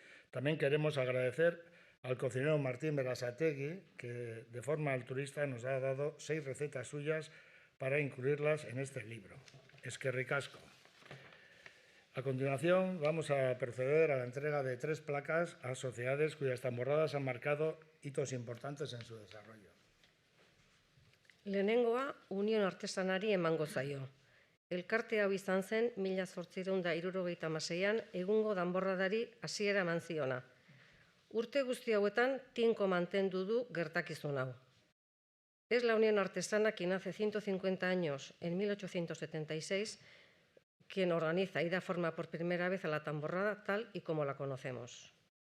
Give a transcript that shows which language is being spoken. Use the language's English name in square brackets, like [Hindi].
[Spanish] También queremos agradecer al cocinero Martín Berasategui, que de forma altruista nos ha dado 6 recetas suyas para incluirlas en este libro. [Basque] Eskerrik asko. [Spanish] A continuación, vamos a proceder a la entrega de 3 placas a sociedades cuyas tamborradas han marcado hitos importantes en su desarrollo. [Basque] Lehenengoa, Unión Artesanari emango zaio. Elkarte hau izan zen 1876an egungo danborradari hasiera eman ziona. Urte guzti hauetan tinko mantendu du gertakizun hau. [Spanish] Es la Unión Artesana quien hace 150 años, en 1876, quien organiza y da forma por primera vez a la tamborrada tal y como la conocemos.